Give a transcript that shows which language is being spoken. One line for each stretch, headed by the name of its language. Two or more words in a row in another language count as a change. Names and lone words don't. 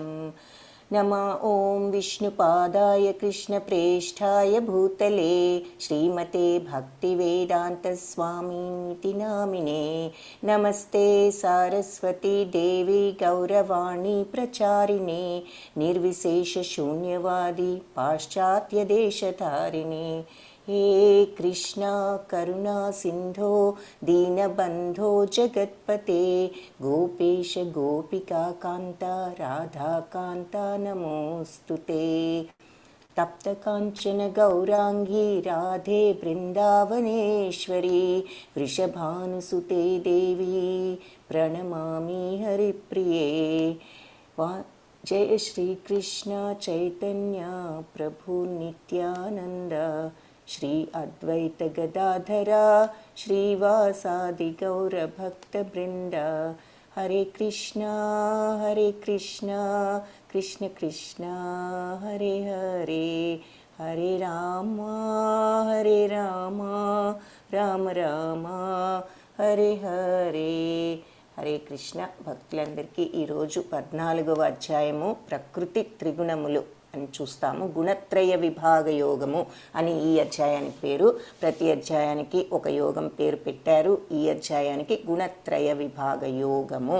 Sanskrit: నమః ఓం విష్ణుపాదాయ కృష్ణప్రేష్ఠాయ భూతలే శ్రీమతే భక్తివేదాంతస్వామినితి నామినే. నమస్తే సారస్వతీ దేవి గౌరవాణి ప్రచారిణే నిర్విశేషశూన్యవాది పాశ్చాత్యదేశధారిణే. हे कृष्णा करुणा सिंधो दीनबंधो जगत्पते गोपेश गोपिका कांता राधा कांता नमोस्तुते. तप्त कांचन गौरांगी राधे वृंदावनेश्वरी वृषभानुसुते देवी प्रणमामि हरिप्रिये. जय श्री कृष्ण चैतन्य प्रभु नित्यानंद श्री अद्वैत गदाधरा श्रीवासादि गौरभक्तवृंद. हरे कृष्णा कृष्ण कृष्ण हरे हरे, हरे राम राम राम हरे हरे.
Telugu: హరే కృష్ణ భక్తులందరికీ ఈరోజు 14వ అధ్యాయము ప్రకృతి త్రిగుణములు అని చూస్తాము. గుణత్రయ విభాగ యోగము అని ఈ అధ్యాయానికి పేరు. ప్రతి అధ్యాయానికి ఒక యోగం పేరు పెట్టారు. ఈ అధ్యాయానికి గుణత్రయ విభాగ యోగము.